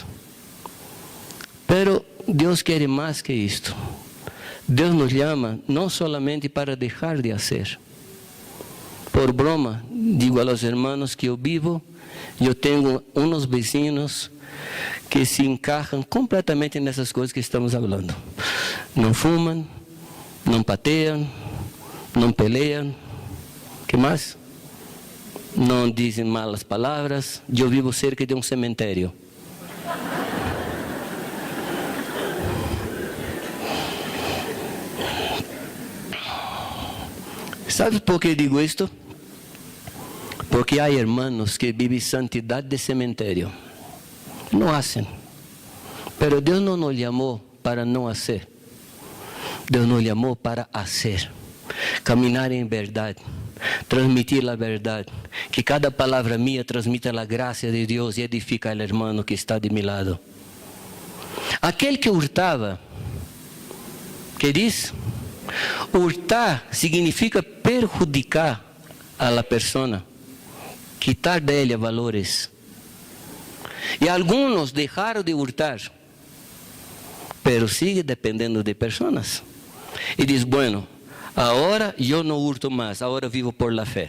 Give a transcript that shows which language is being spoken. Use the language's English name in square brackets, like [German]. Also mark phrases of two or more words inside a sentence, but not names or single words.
[Spanish] Pero Dios quiere más que esto. Dios nos llama no solamente para dejar de hacer. Por broma, digo a los hermanos que yo tengo unos vecinos que se encajan completamente [Portuguese] nessas coisas que estamos falando. Não fumam, não pateiam, não peleiam. Que mais? Não dizem malas palavras. Eu vivo cerca de um cemitério. [Spanish] ¿Sabe por que digo isto? [Portuguese] Porque há hermanos que vivem santidade de cemitério. Não hacen. Pero Deus não nos chamou para não hacer. Deus nos chamou para hacer. Caminar em verdade. Transmitir a verdade. Que cada palavra minha transmita a graça de Deus e edifica ao irmão que está de meu lado. Aquele que hurtava, que diz? [Spanish] Hurtar significa perjudicar a la persona, quitar de ella valores. Y algunos dejaron de hurtar, pero sigue dependiendo de personas. Y dice, bueno, ahora yo no hurto más, ahora vivo por la fe.